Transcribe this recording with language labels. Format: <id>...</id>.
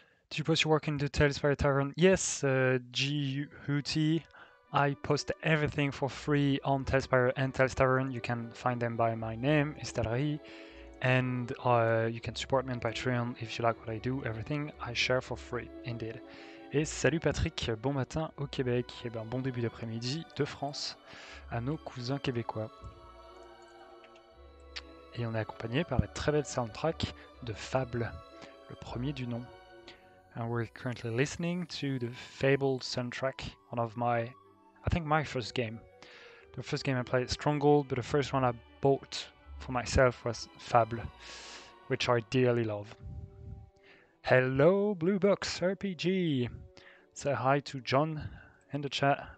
<en>Do you post your work in the TaleSpire Tavern? Yes, G-Hooty. I post everything for free on TaleSpire and TaleSpire Tavern. You can find them by my name, Istallri. And you can support me on Patreon if you like what I do. Everything I share for free, indeed.</en> <fr>Et salut Patrick, bon matin au Québec. Et ben, bon début d'après-midi de France à nos cousins québécois. Et on est accompagné par la très belle soundtrack de Fable, le premier du nom.</fr> <en>And we're currently listening to the Fable soundtrack, one of my first game. The first game I played Stronghold, but the first one I bought for myself was Fable, which I dearly love. Hello, Blue Box RPG! Say hi to John in the chat.</en>